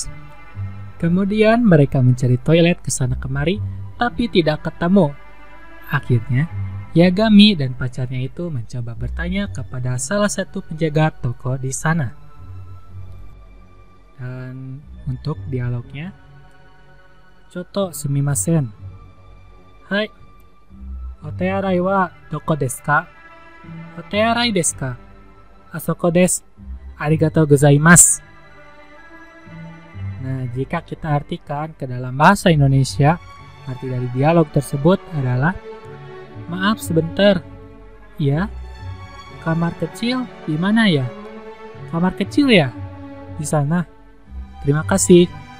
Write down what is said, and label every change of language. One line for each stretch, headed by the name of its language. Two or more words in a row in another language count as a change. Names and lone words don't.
Indonesian: Kemudian mereka mencari toilet kesana kemari, tapi tidak ketemu. Akhirnya, Yagami dan pacarnya itu mencoba bertanya kepada salah satu penjaga toko di sana. Dan untuk dialognya,
Japanese: ちょっとすみません. はい、お手洗いはどこですか? お手洗いですか? あそこです. ありがとうございます.
Indonesian: Nah, jika kita artikan ke dalam bahasa Indonesia, arti dari dialog tersebut adalah maaf sebentar. Ya, kamar kecil di mana ya? Kamar kecil ya? Di sana. Terima kasih.